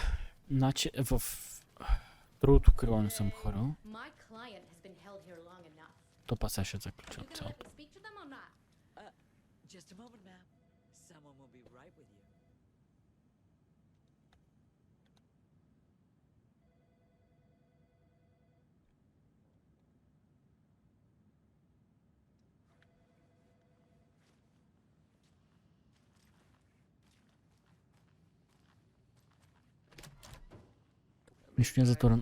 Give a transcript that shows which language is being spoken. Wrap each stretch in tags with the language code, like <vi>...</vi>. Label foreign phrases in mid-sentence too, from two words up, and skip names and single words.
<bg>Значи в другото крило не съм ходил. То па сега ще заключа от цялото.</bg> <en>Just a moment, ma'am. Someone will be right with you.</en> <bg>Нищо не е затворен.</bg>